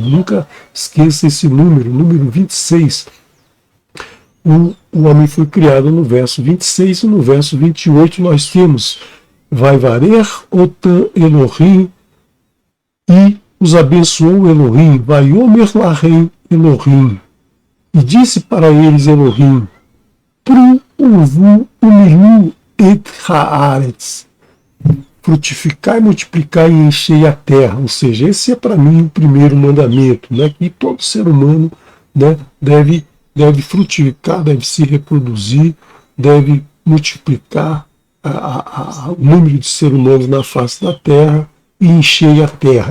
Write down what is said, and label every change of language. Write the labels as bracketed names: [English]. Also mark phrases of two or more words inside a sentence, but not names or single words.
[Portuguese] Nunca esqueça esse número 26. o homem foi criado no verso 26, e no verso 28 nós temos [Hebrew] ויברך אתם אלהים, [Portuguese] e os abençoou Elohim, [Hebrew] ויאמר להם אלהים, [Portuguese] e disse para eles Elohim, [Hebrew] פרו ורבו ומלאו את הארץ, [Portuguese] frutificar e multiplicar e encher a terra. Ou seja, esse é para mim o primeiro mandamento, né? Que todo ser humano, né, deve frutificar, deve se reproduzir, deve multiplicar o número de seres humanos na face da terra e encher a terra.